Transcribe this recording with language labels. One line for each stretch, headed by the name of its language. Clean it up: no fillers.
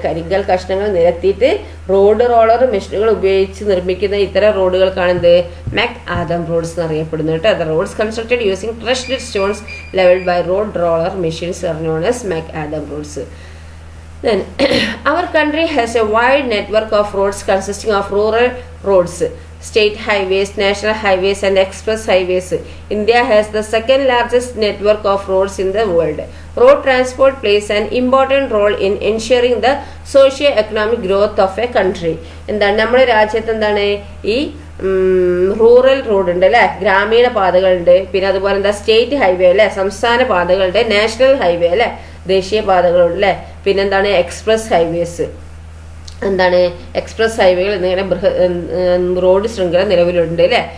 Malayalam: കരിങ്കൽ കഷ്ണങ്ങൾ നിരത്തിയിട്ട് road roller മെഷീനുകൾ ഉപയോഗിച്ച് നിർമ്മിക്കുന്ന ഇത്തരം റോഡുകൾക്കാണെന്ത് McAdam റോഡ്സ് എന്നറിയപ്പെടുന്നു കേട്ടോ.
English: The roads constructed using crushed stones leveled by road roller machines are known as McAdam roads. Then our country has a wide network of roads consisting of rural roads, state highways, national highways and express highways. India has the second largest network of roads in the world. Road transport plays an important role in ensuring the socio-economic growth of a country.
Malayalam: എന്താണ് നമ്മുടെ രാജ്യത്ത് എന്താണ് ഈ rural road ഉണ്ട് അല്ലേ, ഗ്രാമീണ പാതകളുണ്ട്. പിന്നെ അതുപോലെ എന്താ സ്റ്റേറ്റ് ഹൈവേ അല്ലേ, സംസ്ഥാന പാതകളുണ്ട്. നാഷണൽ ഹൈവേ അല്ലേ, ദേശീയ പാതകളുണ്ട് അല്ലേ. പിന്നെന്താണ് എക്സ്പ്രസ് ഹൈവേസ്. എന്താണ് എക്സ്പ്രസ് ഹൈവേകൾ എന്നിങ്ങനെ റോഡ് ശൃംഖല നിലവിലുണ്ട് അല്ലേ.